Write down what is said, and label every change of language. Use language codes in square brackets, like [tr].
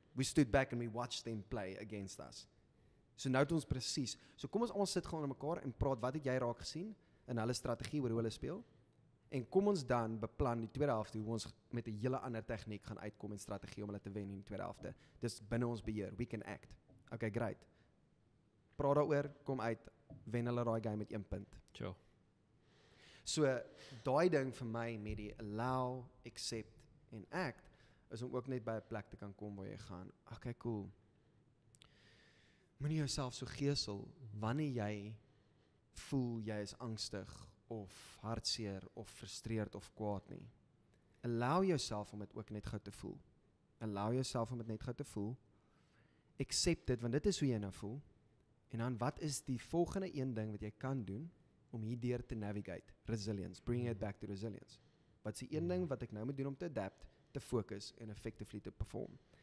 [en] We stood back and we watched them play against us. [af] So nou het ons presies. So kom ons almal sit gewoon in mekaar en praat, wat het jy raak gesien in hulle strategie oor hoe hulle speel? En kom ons dan beplan die tweede helfte hoe ons met 'n hele ander tegniek gaan uitkom en strategie om hulle te wen in die tweede helfte. Dis binne ons beheer. [en] We can act. Okay, great. [af] Praat daaroor, kom uit, wen hulle daai game met 1 punt. [en] Sure. [af] So, daai ding vir my met die allow, accept en act, is om ook net by 'n plek te kan kom waar jy gaan, okay, cool. moenie jouself so gesel wanneer jy voel jy is angstig of hartseer of frustreerd of kwaad nie. Allow jouself om dit ook net gou te voel. Allow jouself om dit net gou te voel. Accept dit, want dit is hoe jy nou voel. En dan wat is die volgende een ding wat jy kan doen om hierdeur te navigate? [en] Resilience, bring it back to resilience. [af] Wat is die een ding wat ek nou moet doen om te adapt, te focus en effectively te perform?